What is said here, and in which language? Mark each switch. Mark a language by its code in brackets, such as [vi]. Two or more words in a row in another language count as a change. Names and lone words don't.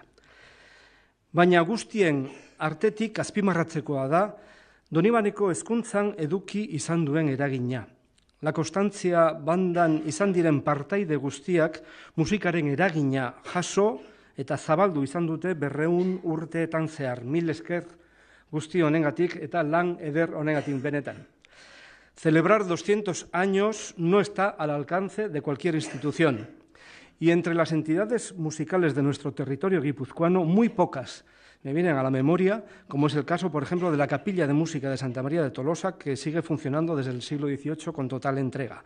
[eu] Baina guztien artetik azpimarratzekoa da Donibaneko hezkuntzan eduki izan duen eragina. La Constancia bandan izan diren partaide guztiak musikaren eragina jaso eta zabaldu izan dute 200 urteetan zehar. Mil esker guzti honengatik eta lan eder honengatik benetan. [es] Celebrar 200 años no está al alcance de cualquier institución. Y entre las entidades musicales de nuestro territorio guipuzcoano, muy pocas me vienen a la memoria, como es el caso, por ejemplo, de la Capilla de Música de Santa María de Tolosa, que sigue funcionando desde el siglo XVIII con total entrega.